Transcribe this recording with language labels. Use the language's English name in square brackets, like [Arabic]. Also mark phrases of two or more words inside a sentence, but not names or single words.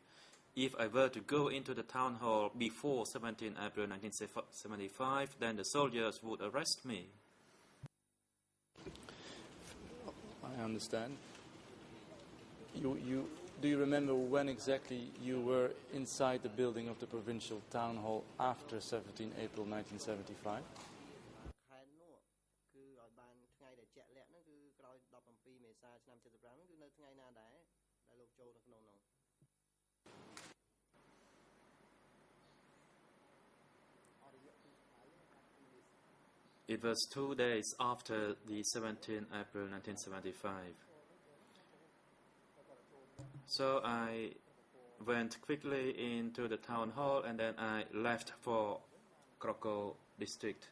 [English] If I were to go into the town hall before 17th April 1975, then the soldiers would arrest me. I understand. Do you remember when exactly you were inside the building of the provincial town hall after 17 April 1975? [Khmer] ខែនោះគឺឲ្យបានថ្ងៃដែលជាក់លាក់ហ្នឹងគឺក្រោយ17មេសាឆ្នាំ75ហ្នឹងគឺនៅថ្ងៃណាដែរដែលលោកចូលនៅក្នុងនោះ [English] It was 2 days after the 17th April 1975. So I went quickly into the town hall and then I left for Kroko district.